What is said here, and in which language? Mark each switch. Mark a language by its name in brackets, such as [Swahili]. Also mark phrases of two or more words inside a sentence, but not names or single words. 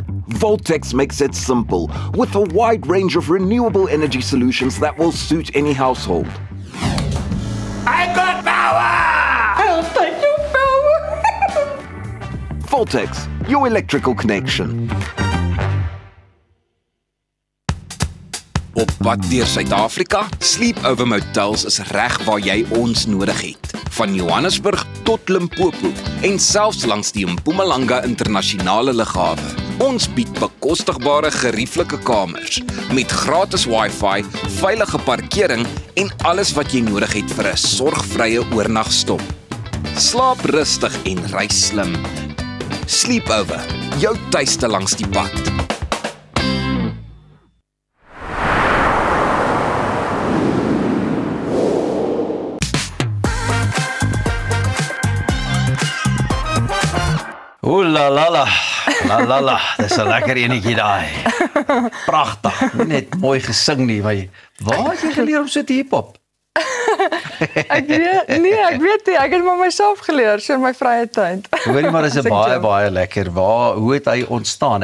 [English] Voltex makes it simple, with a wide range of renewable energy solutions that will suit any household. I got power! I'll take your power! Voltex, your electrical connection. [Afrikaans] Op pad deur Suid-Afrika, Sleepover Motels is reg waar jy ons nodig het. Van Johannesburg tot Limpopo en selfs langs die Mpumalanga internasionale lughawe. Ons bied bekostigbare gerieflike kamers met gratis Wi-Fi, veilige parkering en alles wat jy nodig het vir 'n sorgvrye oornagstop. Slaap rustig en reis slim. Sleepover, jou tuiste langs die pad. Ooh la la la, la la la, dis 'n lekker enetjie daai. Pragtig, net mooi gesing nie, maar waar het jy geleer om so te hiphop? Ek weet nie, ek het maar myself geleer so in my vrye tyd. Hoorie maar dis 'n baie lekker. Hoe het hy ontstaan?